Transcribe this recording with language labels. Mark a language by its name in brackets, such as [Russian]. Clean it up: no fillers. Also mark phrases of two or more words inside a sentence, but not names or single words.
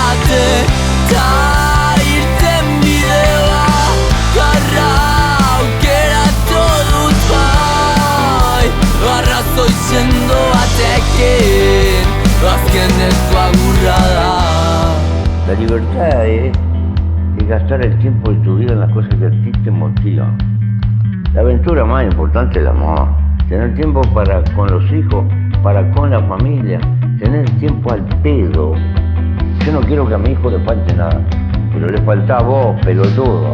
[Basque] arte ta irten bidea garra aukeratu dut bai arrazoi sendo batekin azkeneko agurra da. [Spanish] La libertad es gastar el tiempo de tu vida en las cosas que a ti te motivan. La aventura más importante es el amor. Tener tiempo para con los hijos, para con la familia, tener tiempo al pedo. Yo no quiero que a mi hijo le falte nada, pero le falta a vos, pelotudo.